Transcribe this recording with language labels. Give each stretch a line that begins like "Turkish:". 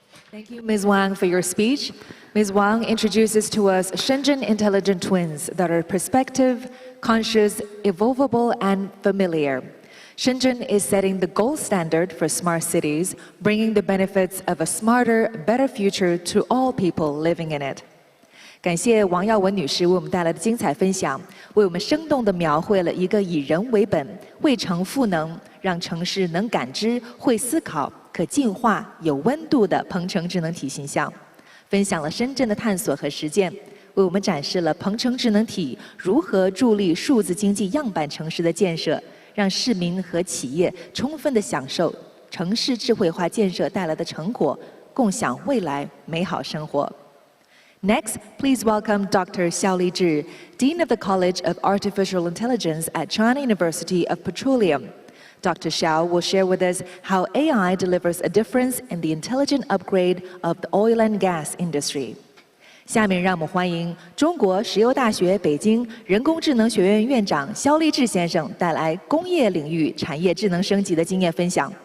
English: Thank you, Ms. Wang, for your speech. Ms. Wang introduces to us Shenzhen intelligent twins that are perspective, conscious, evolvable, and familiar. Shenzhen is setting the gold standard for smart cities, bringing the benefits of a smarter, better future to all people living in it.
Chinese: 感谢王耀文女士为我们带来的精彩分享，为我们生动地描绘了一个以人为本、为城赋能，让城市能感知、会思考、可进化、有温度的鹏城智能体形象，分享了深圳的探索和实践，为我们展示了鹏城智能体如何助力数字经济样板城市的建设，让市民和企业充分地享受城市智慧化建设带来的成果，共享未来美好生活。
English: Next, please welcome Dr. Xiaoli Zhi, Dean of the College of Artificial Intelligence at China University of Petroleum. Dr. Xiao will share with us how AI delivers a difference in the intelligent upgrade of the oil and gas industry.
Chinese: 下面让我们欢迎中国石油大学北京人工智能学院院长肖立志先生带来工业领域产业智能升级的经验分享。